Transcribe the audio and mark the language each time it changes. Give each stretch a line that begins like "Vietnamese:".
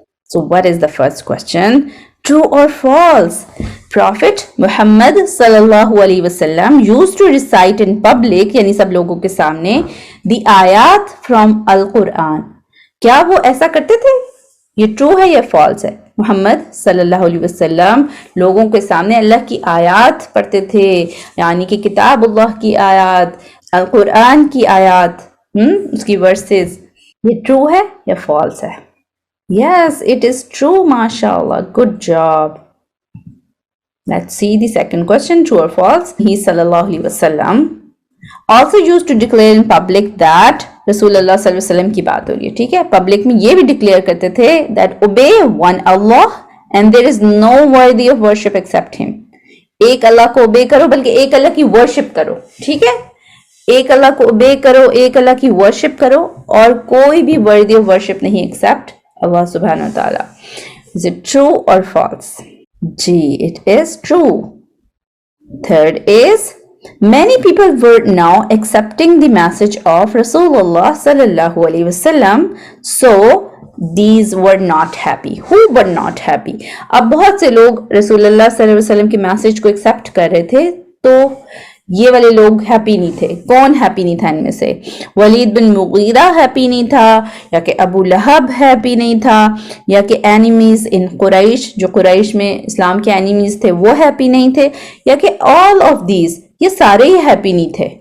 English: So what is the first question? True or false? Prophet Muhammad sallallahu alaihi wasallam used to recite in public,
Hindi: यानी सब लोगों के सामने,
English: the ayat from Al-Quran.
Hindi: क्या वो ऐसा करते थे? ये ट्रू है या फॉल्स है? मोहम्मद सल्लल्लाहु अलैहि वसल्लम लोगों के सामने अल्लाह की आयात पढ़ते थे, यानी कि किताबुल्लाह की आयात, अल-कुरान की आयात, उसकी वर्सेस। ये ट्रू है या फॉल्स है?
English: Yes, it is true, mashallah. Good job. Let's see the second question, true or false. He sallallahu alaihi wasallam also used to declare in public that Rasulullah sallallahu alaihi wasallam
Hindi: की बात हो रही है, ठीक है? Public में ये भी डिक्लेयर करते थे
English: that obey one Allah and there is no worthy of worship except him.
Hindi: एक अल्लाह को obey करो, बल्कि एक अल्लाह की worship करो, ठीक है? एक अल्लाह को obey करो, एक अल्लाह की worship करो, और कोई भी
English: worthy of worship
Hindi: नहीं except Allah subhanahu wa ta'ala.
English: Is it true or false? G, it is true. Third is, many people were now accepting the message of Rasulullah sallallahu alaihi wasallam, so these were not happy. Who were not happy?
Hindi: अब बहुत से लोग रसूलुल्लाह सल्लल्लाहु अलैहि वसल्लम के message को एक्सेप्ट कर रहे थे, तो ये वाले लोग हैप्पी नहीं थे। कौन हैप्पी नहीं था इनमें से? वलीद बिन मुगीरा हैप्पी नहीं था, या कि अबू लहब हैप्पी नहीं था, या कि एनिमीज इन कुरैश, जो कुरैश में इस्लाम के एनिमीज थे, वो हैप्पी नहीं थे, या कि ऑल ऑफ दीज, ये सारे ही हैप्पी नहीं थे।